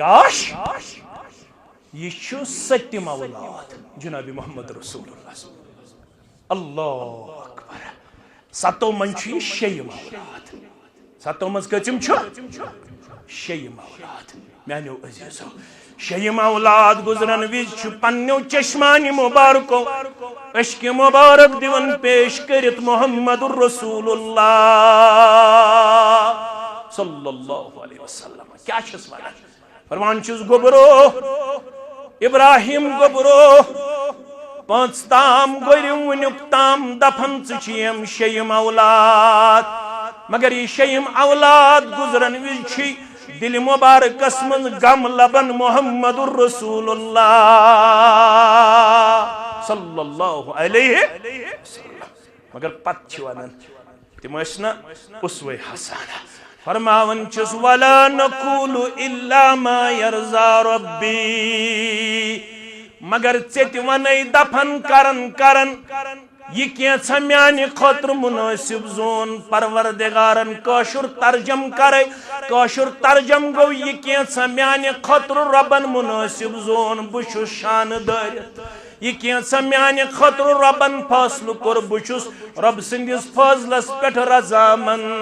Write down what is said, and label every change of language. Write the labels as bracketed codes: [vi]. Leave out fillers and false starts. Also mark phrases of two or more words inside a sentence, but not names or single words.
[ks] گاش یہ چھُ سٔتِم اولاد جناب [ar] محمد رسول اللہ اللہ اکبر [ks] ستو من چھُ یہِ شیٚیِم اولاد ستو منٛز کٔژِم چھُ شیٚیِم اولاد میانیو عزیزو شیٚیِم اولاد گزرن وِزِ چھُ پننیو چشمانہِ مبارکو اشکِ مبارک دِوان پیش کٔرِتھ [ar] محمد الرسول اللہ صلی اللہ علیہ وسلم [ks] کیا چھس ونان فرمان چھُس گوٚبرو ابراہیم گوٚبرو پانٛژ تام گوٚرِم وُنیُک تام دفن ژٕ چھِیم شیٚیِم اولاد مگر یہِ شیٚیِم اولاد گزرن وِزِ چھُے دِلہِ مبارکس منٛز غم لبن [ar] محمد الرسول اللہ صلی اللہ علیہ وسلم [ks] مگر پتہٕ چھِ ونان تِم ٲسۍ نا اُسوے حسانہ فرماون چھُس ولا [ar] نقول الا ما يرضى ربي [ks] مگر ژےٚ تہِ ونے دفن کرن یہ کینٛژھا میانہِ خٲطرٕ منٲسِب زون پروردگارن کٲشُر ترجم کرے کٲشُر ترجم گوٚو یہ کینٛژھا میانہِ خٲطرٕ رۄبن منٲسِب زون بہٕ چھُس شانہٕ دٲرِتھ یہ کینٛژھا میانہِ خٲطرٕ رۄبن فٲصلہٕ کوٚر بہٕ چھُس رۄب سٕنٛدِس فٲصلس پٮ۪ٹھ رضامند